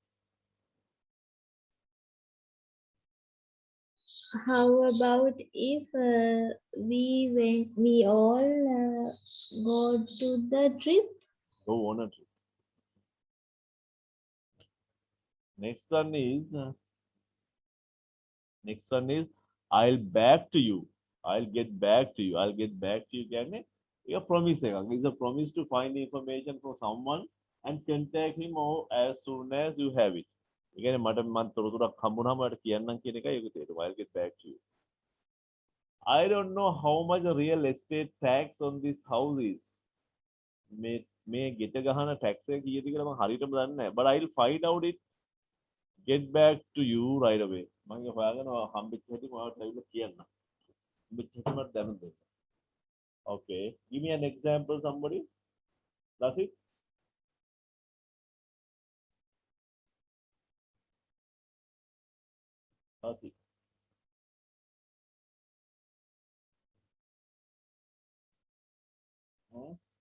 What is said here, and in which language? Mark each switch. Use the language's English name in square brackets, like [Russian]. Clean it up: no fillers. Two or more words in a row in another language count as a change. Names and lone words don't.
[English] How about if we all go to the trip? Go on a trip. Next one is I'll back to you. I'll get back to you. I'll get back to you. [Sinhala] කියන්නේ ඒක promise එකක්. [English] It's a promise to find information from someone and contact him or as soon as you have it. [Sinhala] ඒ කියන්නේ මට මන් තොරතුරක් හම්බුනහම ඔයාලට කියන්නම් කියන එකයි ඒක තේරුම. [English] I'll get back to you. I don't know how much the real estate tax on this house is. [Sinhala] මේ ගෙට ගහන tax එක කීයද කියලා මම හරියටම දන්නේ නැහැ. [English] But I'll find out it. Get back to you right away. [Sinhala] මම ඒක හොයාගෙන හම්බෙච්ච හැටි මම ඔයාලට ඇවිල්ලා කියන්නම්. හම්බෙච්ච හැටි මට දැනුම් දෙන්න. [English] Okay. Give me an example, somebody. That's it. That's it. Huh?